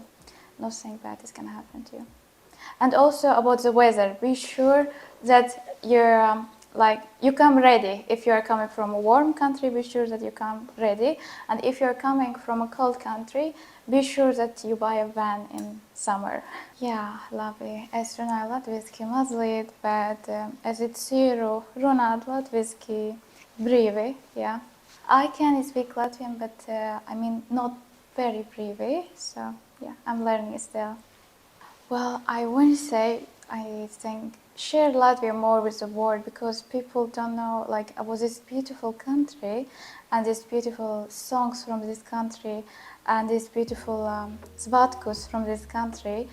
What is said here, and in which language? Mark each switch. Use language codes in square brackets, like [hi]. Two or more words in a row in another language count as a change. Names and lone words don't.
[en] Nothing bad is gonna happen to you. And also about the weather, be sure that you're like you come ready. If you are coming from a warm country, be sure that you come ready. And if you're coming from a cold country, be sure that you buy a van in summer. [lv] Jā, labi. Es runāju latviski mazliet, bet es ceru runāt latviski brīvi, jā. [en] I can speak Latvian, but I mean not very brīvi, so yeah, I'm learning still. Well, I wouldn't say, I think, share Latvia more with the world, because people don't know like about this beautiful country and these beautiful songs from this country and these beautiful svatkus from this country.